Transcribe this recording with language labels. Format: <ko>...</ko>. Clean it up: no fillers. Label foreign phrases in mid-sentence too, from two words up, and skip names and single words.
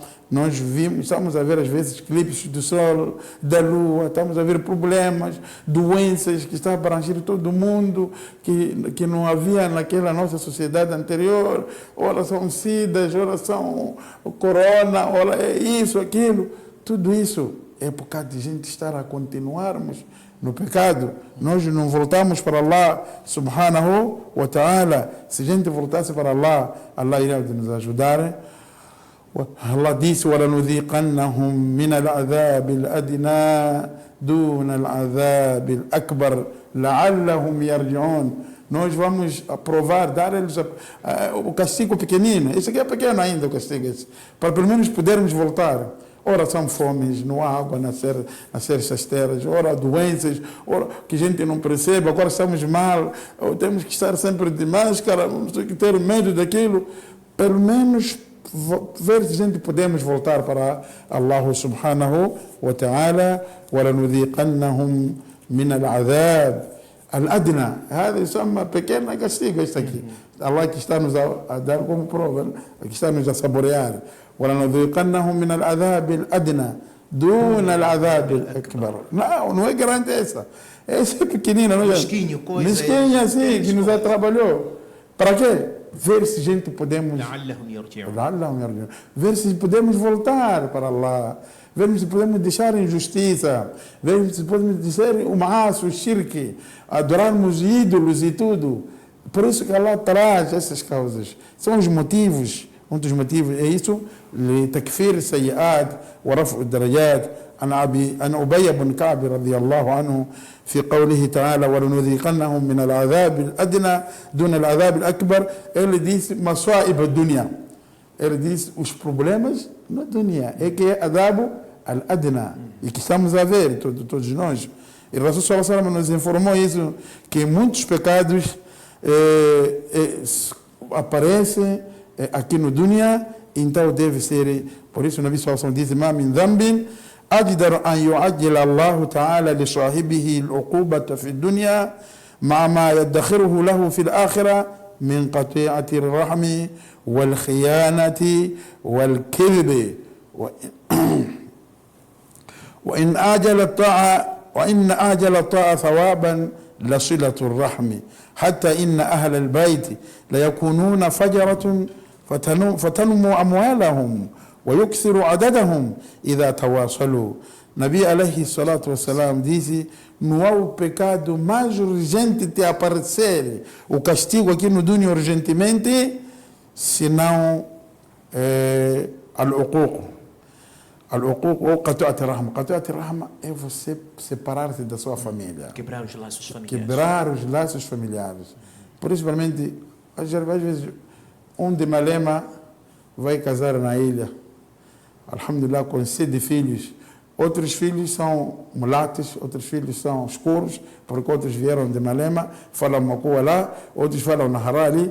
<pt>Nós estamos a ver às vezes clipes do sol, da lua, estamos a ver problemas, doenças que estão a abranger todo mundo, que não havia naquela nossa sociedade anterior. Ora são sidas, ora são corona, ora é isso, aquilo. Tudo isso é por causa de gente estar a continuarmos no pecado. Nós não voltamos para Allah</pt> <ar>سبحانه وتعالى.</ar> <pt>Se a gente voltasse para Allah, Allah iria nos ajudar. Allah disse:</pt> <ar>وَلَنُذِيقَنَّهُمْ مِنَ الْعَذَابِ الْأَدْنَى دُونَ الْعَذَابِ الْأَكْبَرِ لَعَلَّهُمْ يَرْجِعُونَ.</ar> <pt>Nós vamos aprovar, dar eles o castigo pequenino. Esse aqui é pequeno ainda, o castigo, para pelo menos podermos voltar. Ora são fomes, não há água nas certas terras, ora doenças, ora que a gente não percebe, agora estamos mal, temos que estar sempre de máscara, vamos ter que ter medo daquilo. Pelo menos ver se a gente podemos voltar para Allah</pt> <ar>سبحانه وتعالى. وَلَنُذِيقَنَّهُمْ مِنَ الْعَذَابِ الْأَدْنَى. هذا يسمى</ar> <pt>pequeno castigo, este aqui. Allah que está nos a dar como prova, que está nos a saborear.</pt> <ar>وَلَنُذِيقَنَّهُمْ مِنَ الْعَذَابِ الْأَدْنَى دُونَ الْعَذَابِ الْأَكْبَرِ.</ar> <pt>Não é grande essa. Essa é pequenina. Mesquinho, coisa. Mesquinha, assim, que nos trabalhou. Para quê? Ver se a gente podemos...</pt> <ar>لعلهم يرجعون.</ar> <pt>Ver se podemos voltar para Allah. Ver se podemos deixar a injustiça. Ver se podemos deixar o maço, o shirk. Adorarmos ídolos e tudo. Por isso que Allah traz essas causas. São os motivos. Um dos motivos é isso.</pt> <ar>لتكفير السيئات ورفع الدرجات. عن أبي بن كعب رضي الله عنه في قوله تعالى ولنذيقنهم من العذاب الأدنى دون العذاب الأكبر.</ar> <pt>Ele disse</pt> <ar>مصائب الدنيا.</ar> <pt>Ele disse os problemas na dunya. É que é</pt> <ar>العذاب الأدنى.</ar> <pt>E que estamos a ver, todos nós. E o Rasul</pt> <ar>صلى الله عليه وسلم</ar> <pt>nos informou isso, que muitos pecados aparecem aqui no dunya, então deve ser, por isso o Nabi</pt> <ar>صلى الله عليه وسلم</ar> <pt>diz:</pt> <ar>"ما من ذنب أجدر أن يعجل الله تعالى لصاحبه العقوبة في الدنيا مع ما يدخره له في الآخرة من قطيعة الرحم والخيانة والكذب وإن آجل الطاعة ثوابا لصلة الرحم حتى إن أهل البيت ليكونون فجرة فتنمو أموالهم ويكثر عددهم إذا تواصلوا.</ar> <pt>Nabi</pt> <ar>عليه الصلاة والسلام</ar> <pt>disse: não há o pecado mais urgente de aparecer, o castigo aqui no dunya urgentemente, senão al-uquq.</pt> <ar>العقوق أو قطيعة الرحم. قطيعة الرحم</ar> <pt>é você separar-se da sua família. Quebrar os laços familiares. Quebrar os laços familiares. Principalmente, às vezes, um de Malema vai casar na ilha. Alhamdulillah, com 7 filhos. Outros filhos são mulatos, outros filhos são escuros, porque outros vieram de Malema, falam Makua lá, outros falam Naharali.</pt>